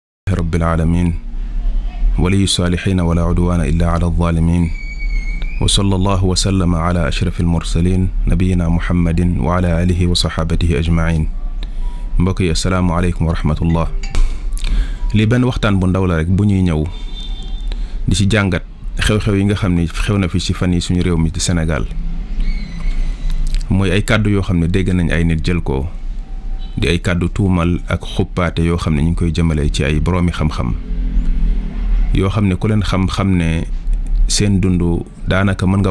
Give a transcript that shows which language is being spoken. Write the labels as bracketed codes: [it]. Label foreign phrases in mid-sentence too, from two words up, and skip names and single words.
[ar] رب العالمين ولي الصالحين ولا عدوان إلا على الظالمين وصلى الله وسلم على أشرف المرسلين نبينا محمد وعلى آله وصحابته أجمعين. [wo] mbokk yi [ar] السلام عليكم ورحمة الله. [wo] li benn waxtaan bu ndaw la rek bu ñuy ñëw di ci jàngat xew-xew yi nga xam ne xew na fi ci fan yi suñu réew mi di Sénégal mooy ay kàddu yoo xam ne dégg nañ ay nit jël ko di ay kàddu tuumal ak xuppaate yoo xam ne ñu ngi koy jëmale ci ay boroomi xam-xam yoo xam ne ku leen xam-xam ne seen dund daanaka mën nga